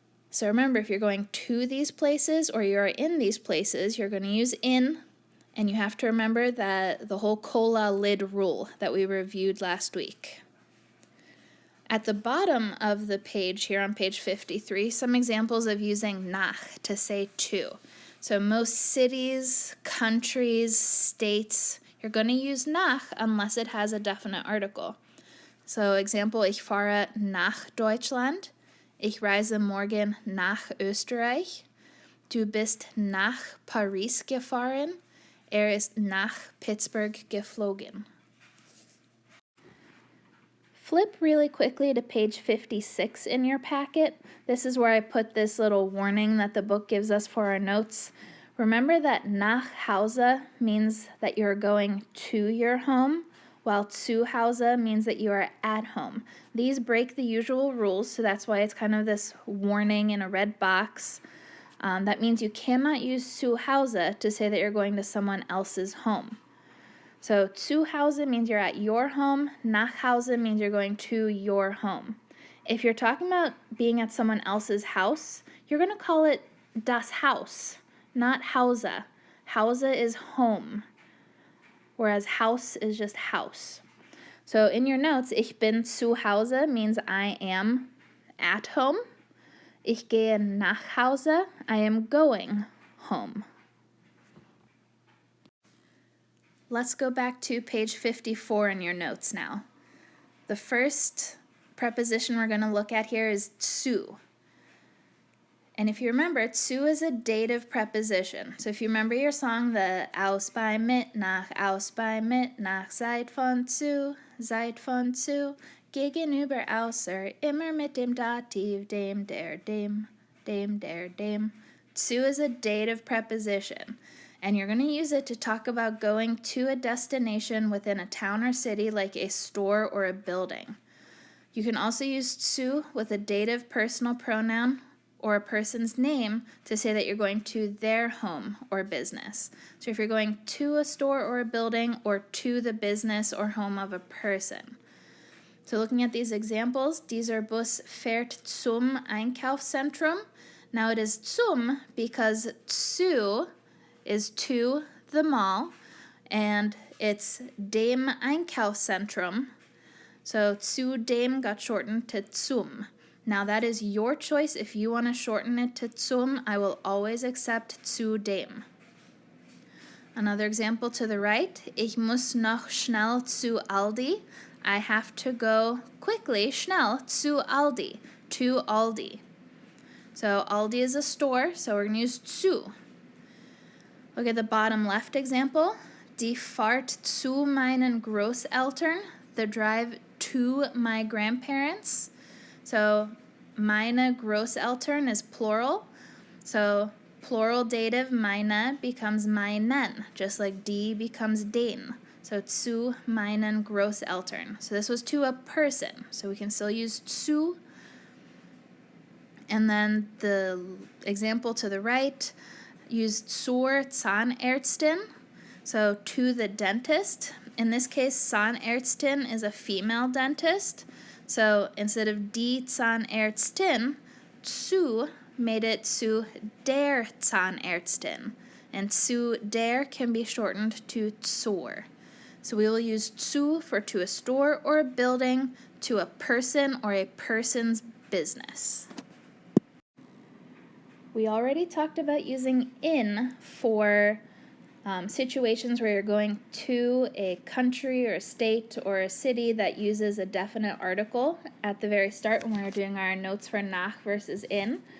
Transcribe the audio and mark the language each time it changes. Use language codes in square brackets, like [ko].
[en] So remember, if you're going to these places or you're in these places, you're going to use in, and you have to remember that the whole cola lid rule that we reviewed last week. At the bottom of the page here on page 53, some examples of using nach to say to. So most cities, countries, states, you're going to use nach unless it has a definite article. So example, [de] ich fahre nach Deutschland. Ich reise morgen nach Österreich. Du bist nach Paris gefahren. Ist nach Pittsburgh geflogen. [en] Flip really quickly to page 56 in your packet. This is where I put this little warning that the book gives us for our notes. Remember that nach Hause means that you're going to your home, while zu Hause means that you are at home. These break the usual rules, so that's why it's kind of this warning in a red box. That means you cannot use zu Hause to say that you're going to someone else's home. So zu Hause means you're at your home, nach Hause means you're going to your home. If you're talking about being at someone else's house, you're going to call it das Haus, not Hause. Hause is home, whereas Haus is just house. So in your notes, [de] ich bin zu Hause [en] means I am at home. [de] Ich gehe nach Hause, [en] I am going home. Let's go back to page 54 in your notes now. The first preposition we're going to look at here is zu. And if you remember, zu is a dative preposition. So if you remember your song, the [de] aus bei Mitternacht, seid von zu, gegenüber außer, immer mit dem Dativ, dem, der, dem. [en] Zu is a dative preposition. And you're going to use it to talk about going to a destination within a town or city like a store or a building. You can also use zu with a dative personal pronoun or a person's name to say that you're going to their home or business. So if you're going to a store or a building or to the business or home of a person. So looking at these examples, [de] dieser Bus fährt zum Einkaufszentrum. [en] Now it is zum because zu is to the mall, and it's dem Einkaufszentrum. So zu dem got shortened to zum. Now that is your choice. If you want to shorten it to zum, I will always accept zu dem. Another example to the right, [de] ich muss noch schnell zu Aldi. [en] I have to go quickly, schnell, zu Aldi, to Aldi. So Aldi is a store, so we're going to use zu. Look at the bottom left example. [de] Die Fahrt zu meinen Großeltern, [en] the drive to my grandparents. So meine Großeltern is plural. So plural dative meine becomes meinen, just like die becomes den. So zu meinen Großeltern. So this was to a person, so we can still use zu. And then the example to the right, used zur Zahnärztin, so to the dentist. In this case, Zahnärztin is a female dentist. So instead of die Zahnärztin, zu made it zu der Zahnärztin. And zu der can be shortened to zur. So we will use zu for to a store or a building, to a person or a person's business. We already talked about using in for situations where you're going to a country or a state or a city that uses a definite article at the very start when we were doing our notes for nach versus in.